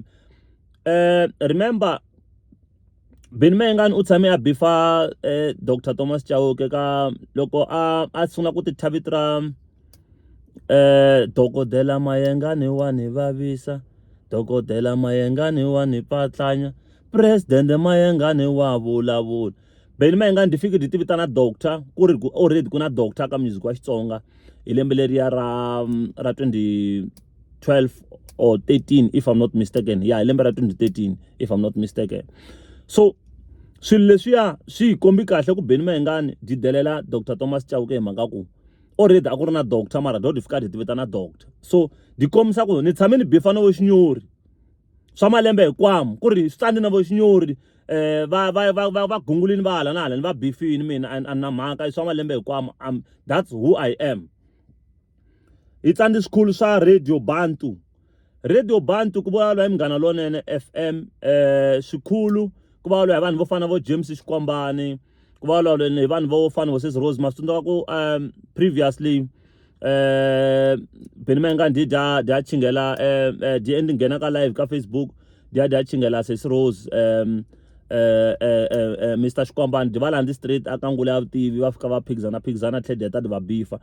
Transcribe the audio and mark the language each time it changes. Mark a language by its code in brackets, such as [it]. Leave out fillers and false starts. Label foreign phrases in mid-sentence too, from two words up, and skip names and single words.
[ts] Remember Benny Mayengani u tshame a bifa Dr Thomas Chauke ka loko a sungula ku ti thavitra Dokodela Mayengani wa ni vavisa, Dokodela Mayengani wa ni patlanya, President Mayengani wa vulavula. Benny Mayengani di fiki di tivitana doctor ku ri already ku na doctor ka music wa Xitsonga hi lembe leriya ra 2012 or 13 [en] if I'm not mistaken. [ts] Yeah, hi lembe ra 2013 [en] if I'm not mistaken. [ts] So swilo leswiya swi kombi kahle ku Benny Mayengani di delela Dr Thomas Chauke hi mhaka ku already a ku ri na doctor mara do di fika di tivitana doctor. So di kombisa ku ni tshame ni bifa na vo xinyori swa malembe hinkwawo ku ri swi tsandze na vo xinyori, va gungulini va hala na hala ni va bifini mina a na mhaka I swa malembe hinkwawo. [en] That's who I am. [ts] Hi tsandze swikhulu swa Radio Bantu, Radio Bantu ku vulavula hi Munghana Lonene FM, swikhulu ku vulavula hi vanhu vo fana vo James Xikwambani, ku vulavula hi vanhu vo fana vo Sis Rose. Ma swi tsundzuka ku previously Benny Mayengani dia chingela di ending nghena ka live ka Facebook dia chingela Sis Rose, Mr Xikwambani di va landi straight aka ngula ya vutivi va fika va phikizana tlhela deta di va bifa.